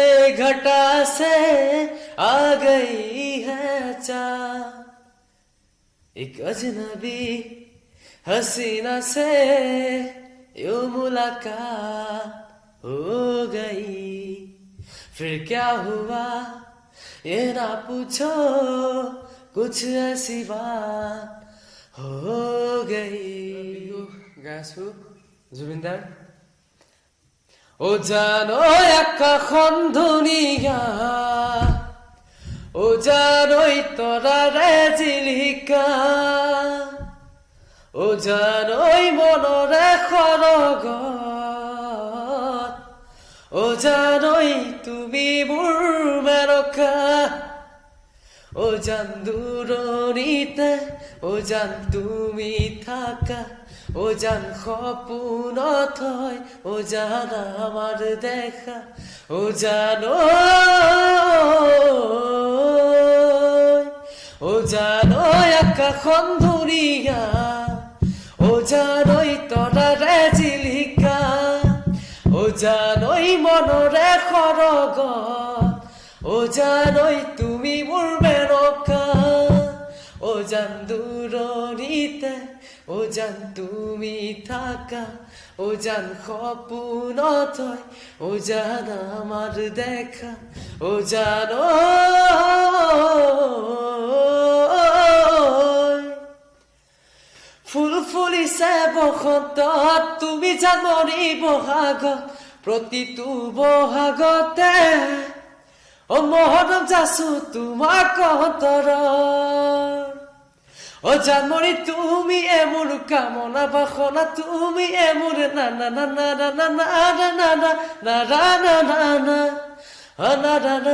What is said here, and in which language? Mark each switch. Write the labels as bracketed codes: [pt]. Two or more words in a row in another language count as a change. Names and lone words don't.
[hi] घटा से आ गई है चाँद एक अजनबी हसीना से यूं मुलाकात हो गई फिर क्या हुआ ये ना पूछो कुछ ऐसी बात हो गई [as] গাইছো জুবিনদাৰ ও জানো আকাশখন ধুনীয়া ও জানোই তৰাৰে জিলিকা ও জানোই মনৰে সৰগত ও জানোই তুমি মোৰ মেৰকা ও জান দূৰণিতে ও জান তুমি থাকা ও জান সপোনত হয় ও জান আমার দেখা ও জানো ও জানো আকাশখন ধুনীয়া ও জানোই তৰাৰে জিলিকা ও জানোই মনৰে সৰগত ও জানোই তুমি মোৰ মেৰকা ও জান দূৰণিতে ও জান তুমি থাকা ও জান সপোনত হয় ও জান আমার দেখা ও জানো ফুল ফুলিছে বসন্তত তুমি জান মৰি বহাগত প্ৰতিটো বহাগতে ও মহৰম যাচো তোমাক অন্তৰত ও জানমৰি তুমি মোৰ কামনা বাসনা তুমি মোৰ না না না না না না না না না না না না না না না না